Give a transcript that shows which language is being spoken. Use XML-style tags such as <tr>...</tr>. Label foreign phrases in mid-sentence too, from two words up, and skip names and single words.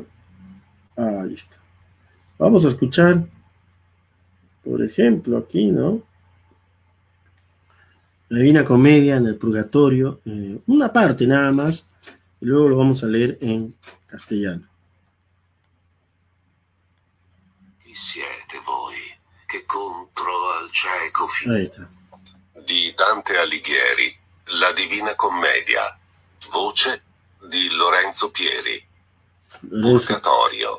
<es>Ahí está. Vamos a escuchar, por ejemplo, aquí, ¿no? La Divina Comedia en el Purgatorio, una parte nada más, y luego lo vamos a leer en castellano.</es> <it>Chi siete voi che contro al cieco</it> <es>Ahí está.</es> <it>di Dante Alighieri, La Divina Commedia, voce di Lorenzo Pieri. Purgatorio,</it>